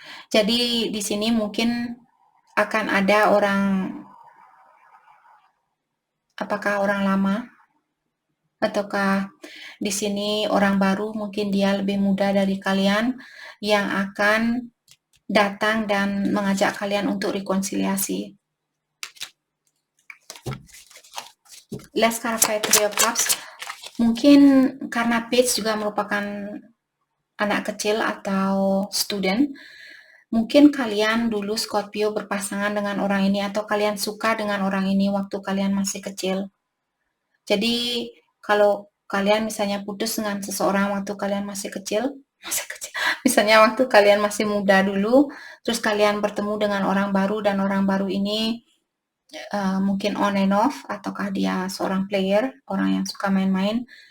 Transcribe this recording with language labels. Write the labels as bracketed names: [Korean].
[Indonesian] Jadi di sini mungkin akan ada orang, apakah orang lama ataukah di sini orang baru, mungkin dia lebih muda dari kalian yang akan datang dan mengajak kalian untuk rekonsiliasi. [English] Let's clarify Three of Cups. [Indonesian] Mungkin karena Page juga merupakan anak kecil atau student, mungkin kalian dulu Scorpio berpasangan dengan orang ini atau kalian suka dengan orang ini waktu kalian masih kecil. Jadi kalau kalian misalnya putus dengan seseorang waktu kalian masih kecil, misalnya waktu kalian masih muda dulu, terus kalian bertemu dengan orang baru dan orang baru ini mungkin on and off, ataukah dia seorang player, orang yang suka main-main.